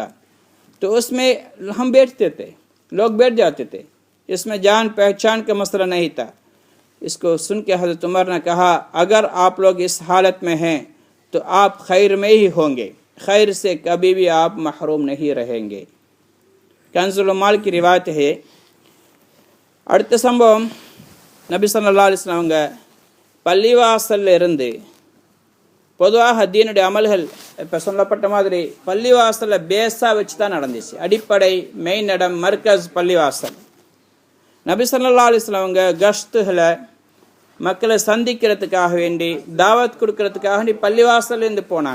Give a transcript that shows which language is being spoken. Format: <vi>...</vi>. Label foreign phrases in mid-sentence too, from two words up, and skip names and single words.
<hi>तो उसमें हम बैठते थे, लोग बैठ जाते थे, इसमें जान पहचान का मसला नहीं था. इसको सुन के हज़रत उमर ने कहा, अगर आप लोग इस हालत में हैं तो आप खैर में ही होंगे, खैर से कभी भी आप महरूम नहीं रहेंगे. कंज़ुल माल की रिवायत है.</hi> <ta>அடுத்த சம்பவம், நபி</ta> <ar>صلى الله عليه وسلم</ar> <ta>அவங்க பள்ளிவாசல்ல இருந்து பொதுவாக தீனுடைய அமல்கள் இப்போ சொல்லப்பட்ட மாதிரி பள்ளிவாசலில் பேஸாக வச்சு தான் நடந்துச்சு. அடிப்படை மெயின் இடம் மர்கஸ் பள்ளிவாசல். நபி</ta> <ar>صلى الله عليه وسلم</ar> <ta>அவங்க கஷ்துகளை மக்களை சந்திக்கிறதுக்காக வேண்டி தாவத் கொடுக்கறதுக்காக வேண்டி பள்ளிவாசல்லேருந்து போனாங்க.</ta>